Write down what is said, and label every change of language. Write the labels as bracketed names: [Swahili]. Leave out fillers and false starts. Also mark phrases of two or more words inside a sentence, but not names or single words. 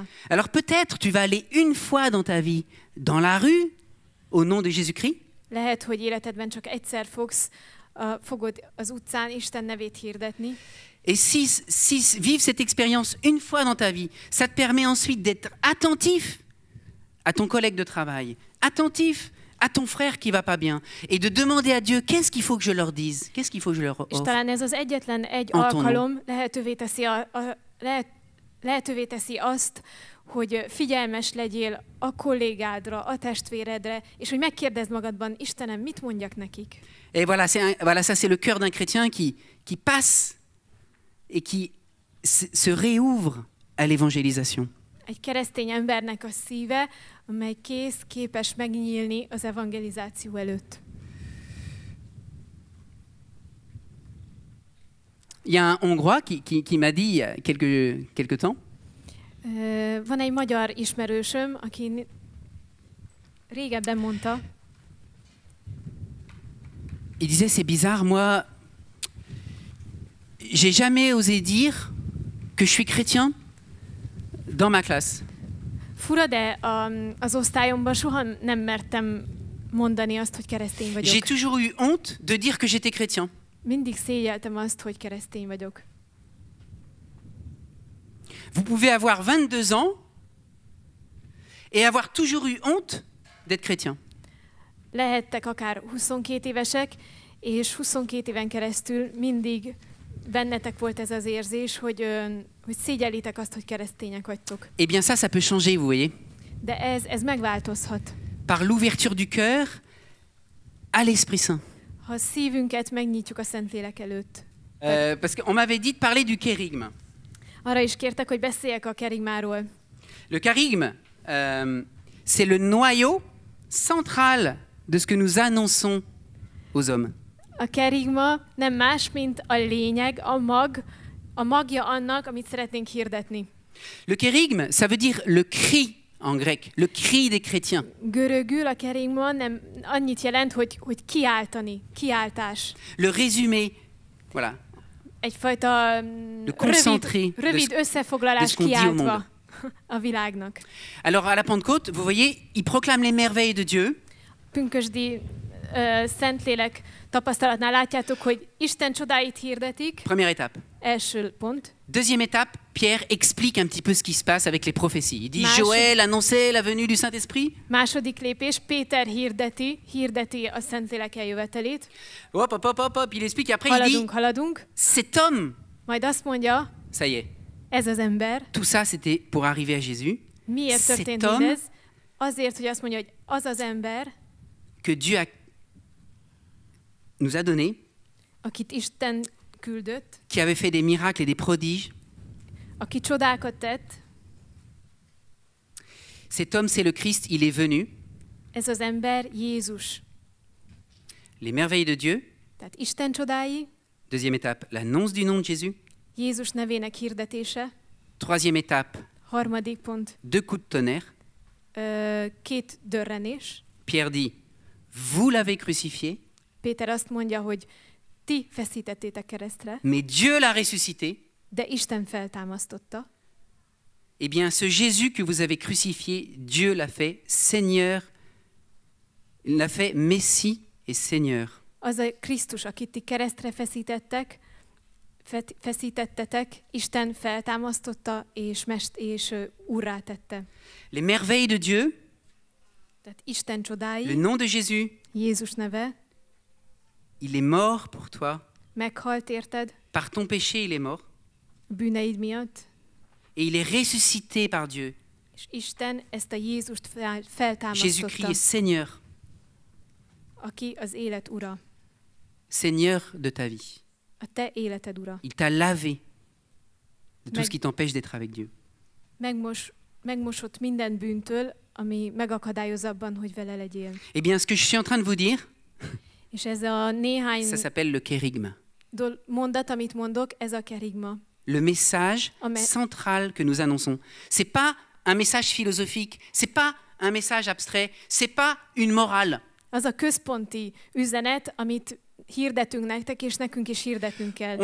[French] Alors peut-être tu vas aller une fois dans ta vie dans la rue au nom de Jésus-Christ, [Hungarian] Lehet, hogy életedben csak egyszer fogod az utcán Isten nevét hirdetni, [French] et si vivre cette expérience une fois dans ta vie, ça te permet ensuite d'être attentif à ton collègue de travail, attentif à ton frère qui va pas bien, et de demander à Dieu, qu'est-ce qu'il faut que je leur dise, qu'est-ce qu'il faut que je leur [Hungarian] és [French] offre. [Hungarian] talán ez az egyetlen egy Antonom. alkalom lehetővé teszi azt, hogy figyelmes legyél a kollégádra, a testvéredre, és hogy megkérdezd magadban, Istenem, mit mondjak nekik? [French] Et voilà, ça c'est le cœur d'un chrétien qui passe et qui se réouvre à l'évangélisation. [Hungarian] Egy keresztény embernek a szíve, amely kész, képes megnyílni az evangelizáció előtt. [French] Il y a un Hongrois qui m'a dit il y a quelque temps, [Hungarian] Van egy magyar ismerősöm, aki régebben mondta, [French] il disait, c'est bizarre, moi, j'ai jamais osé dire que je suis chrétien dans ma classe. [Hungarian] fura, de az osztályomban soha nem mertem mondani azt, hogy keresztény [French] J'ai [Hungarian] vagyok. [French] toujours eu honte de dire que j'étais chrétien. [Hungarian] Mindig szégyeltem azt, hogy keresztény vagyok. [French] Vous pouvez avoir 22 ans et avoir toujours eu honte d'être chrétien. [Hungarian] Lehettek akár 22 évesek, és 22 éven keresztül mindig bennetek volt ez az érzés, hogy szégyellitek azt, hogy keresztények vagytok. [French] Eh bien ça peut changer, vous voyez, [Hungarian] De ez megváltozhat. [French] par l'ouverture du cœur à l'Esprit Saint. [Hungarian] Ha a szívünket megnyitjuk a Szentlélek előtt. [French] Parce qu'on m'avait dit de parler du kérigme. [Hungarian] Arra is kértek, hogy beszéljek a kerigmáról. [French] Le charigme, c'est le noyau central de ce que nous annonçons aux hommes. [Hungarian] A kerigma nem más, mint a lényeg, a magja annak, amit szeretnénk hirdetni. [French] Le kérigme, ça veut dire le cri en grec, le cri des chrétiens. [Hungarian] Görögül a kerigma nem annyit jelent, hogy kiáltani, kiáltás. [French] Le résumé, voilà, [Hungarian] Egyfajta [French] le concentré [Hungarian] rövid [French] de [Hungarian] összefoglalás [French] ce qu'on dit au monde. [Hungarian] kiáltva a világnak. [French] Alors à la Pentecôte, vous voyez, il proclame les merveilles de Dieu. [Hungarian] Pünkösdi Szentlélek tapasztalatnál látjátok, hogy Isten csodáit hirdetik. [French] Première étape. [Hungarian] Első pont. [French] Deuxième étape, Pierre explique un petit peu ce qui se passe avec les prophéties. Il dit [Hungarian] Másod- [French] Joël annonçait la venue du Saint-Esprit. [Hungarian] Második lépés, Péter hirdeti a Szentlélek eljövetelét. Hop, hop, hop, hop, hop. [French] Il explique, après il dit [Hungarian] Haladunk. [French] cet homme, [Hungarian] Majd azt mondja, [French] ça y est, [Hungarian] ez az ember. [French] tout ça c'était pour arriver à Jésus. [Hungarian] Miért [French] Cet [Hungarian] történt [French] homme- [Hungarian] mindez? Azért, hogy azt mondja, hogy az az ember, [French] Que Dieu nous a donné, [Hungarian] akit Isten küldött, [French] qui avait fait des miracles et des prodiges. [Hungarian] aki csodákat tett, [French] Cet homme, c'est le Christ, il est venu. [Hungarian] ez az ember Jézus. [French] Les merveilles de Dieu. [Hungarian] Tehát Isten csodái, [French] Deuxième étape, l'annonce du nom de Jésus. [Hungarian] Jézus nevének hirdetése. [French] Troisième étape, [Hungarian] Harmadik pont, [French] 2 coups de tonnerre. [Hungarian] két dörrenés. [French] Pierre dit, vous l'avez crucifié, [Hungarian] Péter azt mondja, hogy ti feszítettétek keresztre, [French] mais Dieu l'a ressuscité. [Hungarian] de Isten feltámasztotta. [French] Eh bien, ce Jésus que vous avez crucifié, Dieu l'a fait Seigneur, il l'a fait Messie et Seigneur. [Hungarian] Az a Krisztus, akit ti keresztre feszítettetek, Isten feltámasztotta és úrrá tette. [French] Les merveilles de Dieu, [Hungarian] Tehát Isten [French] le [Hungarian] csodái, [French] nom de Jésus, [Hungarian] Jézus neve, [French] il est mort pour toi. [Hungarian] meghalt érted [French] Par ton péché, il est mort. [Hungarian] a bűneid miatt, [French] Et il est ressuscité par Dieu. [Hungarian] és Isten ezt a Jézust [French] Jésus-Christ [Hungarian] feltámasztotta, [French] est Seigneur. [Hungarian] aki az élet ura, [French] Seigneur de ta vie. [Hungarian] a te életed ura. [French] Il t'a lavé de tout [Hungarian] Meg- [French] ce qui t'empêche d'être avec Dieu. [Hungarian] Megmosott minden bűntől, ami megakadályozza abban, hogy vele legyél. [French] Eh bien, ce que je suis en train de vous dire, [Hungarian] És ez a néhány [French] ça s'appelle le kérigme. [Hungarian] mondat, amit mondok, ez a kerigma. [French] Le message [Hungarian] Amen. [French] central que nous annonçons. C'est pas un message philosophique, c'est pas un message abstrait, c'est pas une morale. [Hungarian] Az a központi üzenet, amit hirdetünk nektek, és nekünk is hirdetnünk kell.